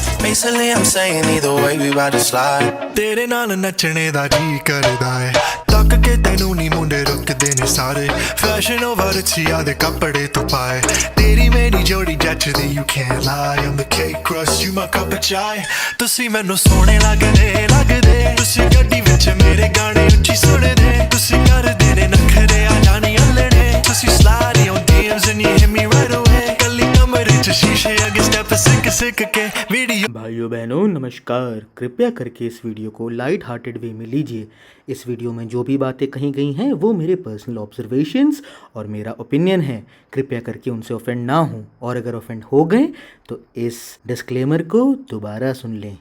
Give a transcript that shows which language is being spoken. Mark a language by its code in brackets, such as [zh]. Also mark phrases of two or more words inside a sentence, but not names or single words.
[en] Basically I'm saying either way we about to slide. [pa] ਤੇਰੇ ਨਾਲ ਨੱਚਣੇ ਦਾ ਜੀ ਕਰਦਾ ਹੈ ਤੱਕ ਕੇ ਤੈਨੂੰ ਨੀ ਮੁੰਡੇ ਰੁਕਦੇ ਨੇ ਸਾਰੇ [en] fashion over [pa] ਛਿਆ ਦੇ ਕੱਪੜੇ ਤੂੰ ਪਾਏ ਤੇਰੀ ਮੇਰੀ ਜੋੜੀ ਜਚਦੀ [en] you can't lie I'm the cake crust you my cup of chai [pa] ਤੁਸੀਂ ਮੈਨੂੰ ਸੋਹਣੇ ਲੱਗਦੇ ਤੁਸੀਂ ਗੱਡੀ ਵਿੱਚ ਮੇਰੇ ਗਾਣੇ ਉੱਚੀ ਸੁਣਦੇ ਤੁਸੀਂ ਕਰਦੇ ਨੇ ਨਖ਼ਰੇ ਆ ਜਾਣੀ ਅੱਲ੍ਹੜੇ ਤੁਸੀਂ [en] slide on DMs and you hit me right away [pa] ਕੱਲੀ ਕਮਰੇ ਚ ਸ਼ੀਸ਼ੇ ਅੱਗੇ ਸਟੈੱਪ ਸਿੱਕ ਕੇ ਵੀਡੀਓ। [hi] भाइयों बहनों नमस्कार, कृपया करके इस वीडियो को [en] light hearted way [hi] में लीजिए। इस वीडियो में जो भी बातें कही गई हैं वो मेरे [en] personal observations [hi] और मेरा ओपिनियन है। कृपया करके उनसे ऑफेंड ना हो और अगर ऑफेंड हो गए तो इस डिस्क्लेमर को दोबारा सुन लें।